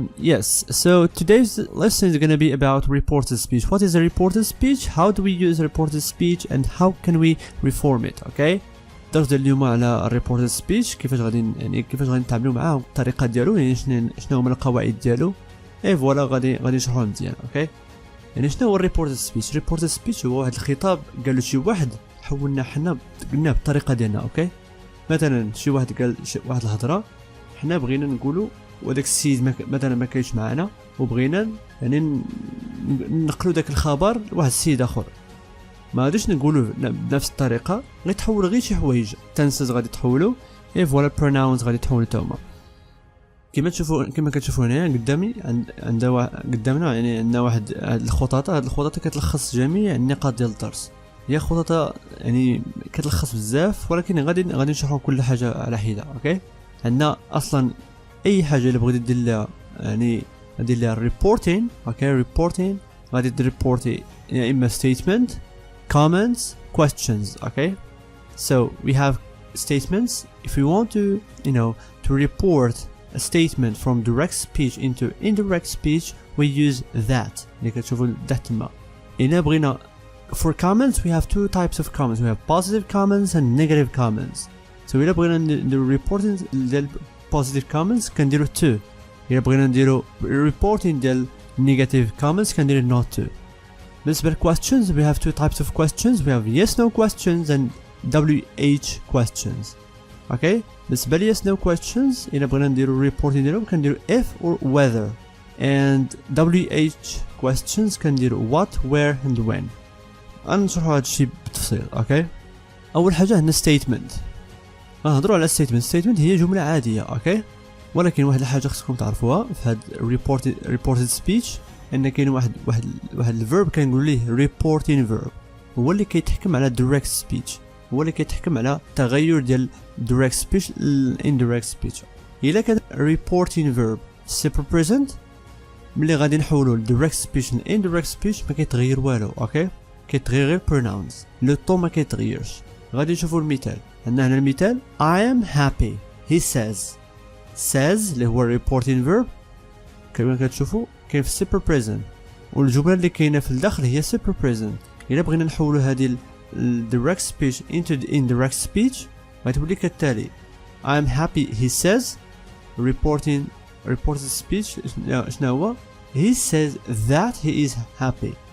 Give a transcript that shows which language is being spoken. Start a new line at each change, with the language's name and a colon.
English: Yes, so today's lesson is going to be about reported speech. What is a reported speech? How do we use reported speech and how can we reform it? Okay?
Arabic: الدرس ديال اليوم على reported speech كيفاش غادي نتعاملوا معاه الطريقه ديالو يعني شنو هما القواعد ديالو. Et voilà غادي نشرحوه مزيان. اوكي؟ يعني شنو هو reported speech؟ reported speech هو واحد الخطاب قالو شي واحد حولنا حنا قلناه بالطريقه ديالنا. اوكي؟ مثلا شي واحد قال واحد الهضره حنا بغينا نقولوا وداك السيد مثلا ما كاينش معنا وبغينا يعني نقلوا داك الخبر لواحد السيد اخر، ما غاديش نقولوا بنفس الطريقه، غيتحول غير شي حوايج تنسز غادي تحولوا. اي فوالا بروناونز غادي تحولوا تما كما كتشوفوا هنا قدامي قدامنا يعني عندنا واحد الخطوط. هاد الخطوط كتلخص جميع النقاط ديال الدرس. هي خطوط يعني كتلخص بزاف ولكن غادي نشرحوا كل حاجه على حده. اوكي؟ عندنا اصلا اي حاجه اللي بغيتي دير لها يعني دير لها ريبورتين. اوكي؟ ريبورتين غادي تريبورتي يا اما statement, comments, questions.
English: Okay, so we have statements. If we want to to report a statement from direct speech into indirect speech, we use that.
Arabic: اللي كتشوفوا that تما. إلا بغينا
English: for comments we have two types of comments. We have positive comments and negative comments.
Arabic: So إلا بغينا نديرو reporting ديال positive comments كنديرو to. إلا بغينا نديرو reporting ديال negative comments كنديرو not to.
English: بالنسبة questions we have two types of questions. We have yes no questions and WH questions. Okay?
Arabic: بالنسبة ل yes no questions إلا بغينا نديرو reporting ديالهم كنديرو if or whether.
English: And WH questions كنديرو what, where and when.
Arabic: غنشرحو هادشي بالتفصيل. اوكي؟ أول حاجة عندنا statement. غنهضرو على statement هي جملة عادية. اوكي؟ ولكن واحد الحاجة خصكم تعرفوها في هاد reported speech ان كاين واحد الفيرب كنقول ليه reporting verb هو اللي كيتحكم على direct speech، هو اللي كيتحكم على التغير ديال direct speech ل indirect speech. الا كان reporting verb simple present ملي غادي نحولو ل direct speech ل indirect speech ما كيتغير والو. اوكي؟ كيتغير غير pronouns، لو طون ما كيتغيرش. غادي نشوفوا المثال. عندنا هنا المثال
English: I am happy he says
Arabic: اللي هو reporting verb كما كتشوفوا كاين في simple present والجمله اللي كاينه في الداخل هي simple present. الا بغينا نحولوا هذه direct speech into the indirect speech غتولي كالتالي
English: I am happy he says
Arabic: reported speech شنو هو
English: he says that he is happy.